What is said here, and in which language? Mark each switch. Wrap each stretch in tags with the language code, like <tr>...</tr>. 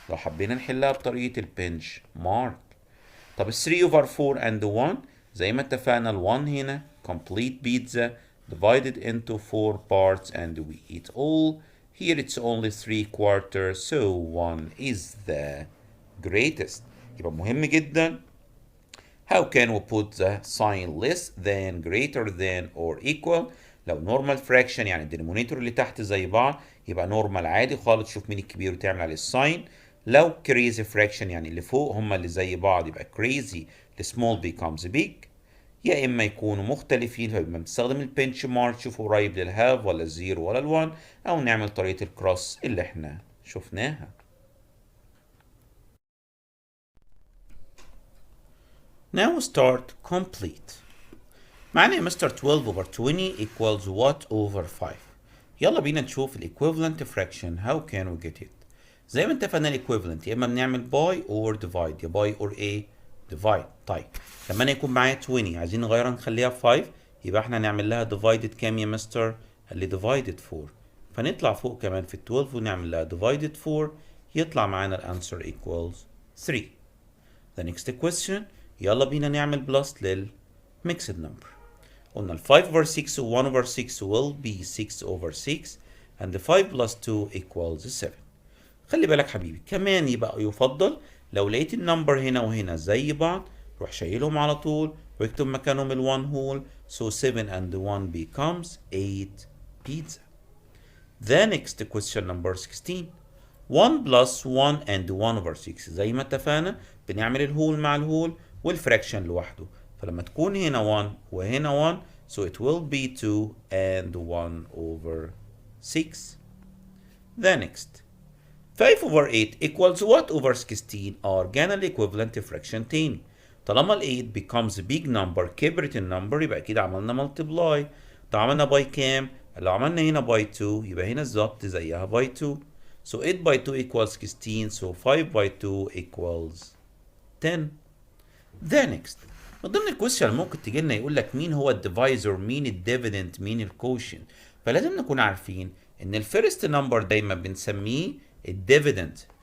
<ar>لو حبينا نحلها بطريقة البنش مارك.</ar> <en>طب 3 over 4 and 1</en> <ar>زي ما اتفقنا ال 1 هنا</ar> <en>complete pizza divided into 4 parts and we eat all. Here it's only 3/4 so 1 is the greatest.</en> <ar>يبقى مهم جدا</ar> <en>how can we put the sign less than greater than or equal.</en> <ar>لو normal fraction يعني الدينومينيتور اللي تحت زي بعض يبقى normal عادي خالص تشوف مين الكبير وتعمل عليه الساين. لو crazy fraction يعني اللي فوق هما اللي زي بعض يبقى crazy</ar> <en>the small becomes big.</en> <ar>يا اما يكونوا مختلفين فيبقى بنستخدم البنش مارك شوف قريب للهاف ولا الزيرو ولا الوان او نعمل طريقة الكروس اللي احنا شفناها.</ar> <en>Now start complete.</en> <ar>معانا يا مستر 12 over 20 equals what over 5. يلا بينا نشوف equivalent fraction</ar> <en>how can we get it.</en> <ar>زي ما اتفقنا equivalent يا اما بنعمل by or divide يا by or a divide. طيب لما انا يكون معايا 20 عايزين نغيرها نخليها 5 يبقى احنا هنعمل لها divided كام يا مستر؟ قال لي divided 4 فنطلع فوق كمان في ال 12 ونعمل لها divided 4 يطلع معانا الانسر equals 3.</ar> <en>The next question</en> <ar>يلا بينا نعمل بلس لل mixed number. قلنا ال</ar> <en>5 over 6 و 1 over 6 will be 6 over 6 and the 5 plus 2 equals 7.</en> <ar>خلي بالك حبيبي كمان يبقى يفضل لو لقيت النمبر هنا وهنا زي بعض روح شايلهم على طول واكتب مكانهم ال 1 whole</ar> <en>so 7 and 1 becomes 8 pizza. The next question number 16.</en> <ar>1 plus 1 and 1 over 6 زي ما اتفقنا بنعمل الهول مع الهول والفراكشن لوحده فلما تكون هنا 1 وهنا 1</ar> <en>so it will be 2 and 1 over 6. The next 5 over 8 equals what over 16</en> <ar>رجعنا الايكويفالنت fraction تاني طالما ال 8</ar> <en>becomes a big number</en> <ar>كبرت النمبر يبقى اكيد عملنا multiply. طب عملنا باي كام؟ لو عملنا هنا باي 2 يبقى هنا الظبط زيها باي 2</ar> <en>so 8 by 2 equals 16 so 5 by 2 equals 10.</en> <ar>The next من ضمن الكويشن ممكن تجي لنا يقول لك مين هو الديفايزر مين الديفيدنت مين الكوشن فلازم نكون عارفين ان الفيرست نمبر دايما بنسميه الديفيدنت.</ar>